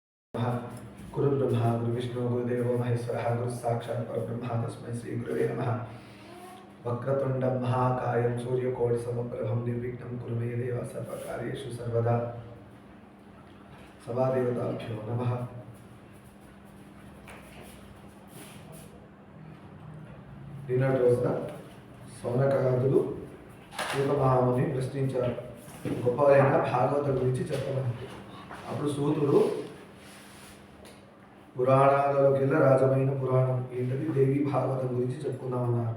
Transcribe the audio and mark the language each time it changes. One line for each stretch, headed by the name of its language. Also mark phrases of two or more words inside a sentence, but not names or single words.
Sanskrit: गुरुर्ब्रह्मा गुरुविष्णु गुरुदेवो महेश्वरः गुरुः साक्षात् परब्रह्म तस्मै श्री गुरवे नमः। वक्रतुण्डं महाकायं सूर्यकोटिसमप्रभं निर्विघ्नं कुरु मे देव सर्वकार्येषु सर्वदा। सभादेवताभ्यो नमः।
Telugu: నిన్నటి రోజున సౌనకాదులు సూత మహాముని ప్రశ్నించారు, గొప్పవైన భాగవతం గురించి చెప్పమని. అప్పుడు సూతుడు పురాణాలలోకెల్లా రాజమైన పురాణం ఏంటది దేవి భాగవతం గురించి చెప్పుకుందామన్నారు.